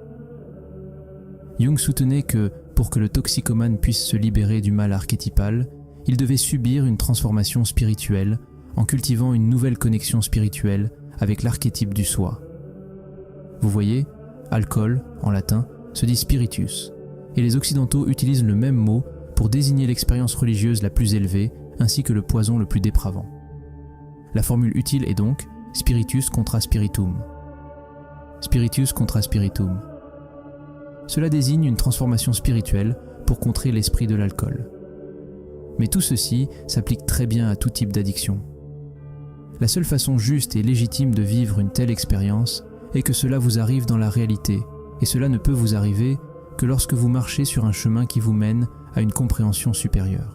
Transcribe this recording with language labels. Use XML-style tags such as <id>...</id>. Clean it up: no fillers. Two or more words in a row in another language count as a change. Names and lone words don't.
<fr>Jung soutenait que, pour que le toxicomane puisse se libérer du mal archétypal, il devait subir une transformation spirituelle en cultivant une nouvelle connexion spirituelle avec l'archétype du soi. Vous voyez, alcool, en latin, se dit spiritus, et les occidentaux utilisent le même mot pour désigner l'expérience religieuse la plus élevée ainsi que le poison le plus dépravant. La formule utile est donc</fr> <la>spiritus contra spiritum. Spiritus contra spiritum.</la> <fr>Cela désigne une transformation spirituelle pour contrer l'esprit de l'alcool. Mais tout ceci s'applique très bien à tout type d'addiction. La seule façon juste et légitime de vivre une telle expérience est que cela vous arrive dans la réalité, et cela ne peut vous arriver que lorsque vous marchez sur un chemin qui vous mène à une compréhension supérieure.</fr>